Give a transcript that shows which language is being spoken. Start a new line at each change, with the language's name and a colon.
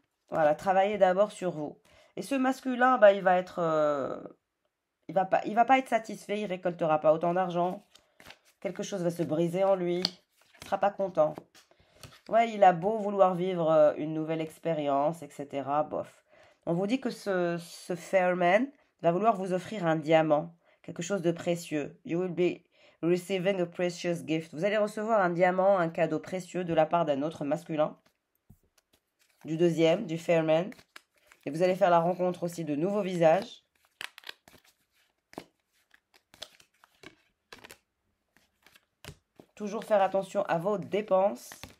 French: Voilà, travaillez d'abord sur vous. Et ce masculin, bah, il va pas être satisfait, il récoltera pas autant d'argent. Quelque chose va se briser en lui. Il sera pas content. Ouais, il a beau vouloir vivre une nouvelle expérience, etc. Bof. On vous dit que ce Fairman va vouloir vous offrir un diamant, quelque chose de précieux.
English: You will be receiving a precious gift.
French: Vous allez recevoir un diamant, un cadeau précieux de la part d'un autre masculin, du deuxième, du Fairman. Et vous allez faire la rencontre aussi de nouveaux visages. Toujours faire attention à vos dépenses.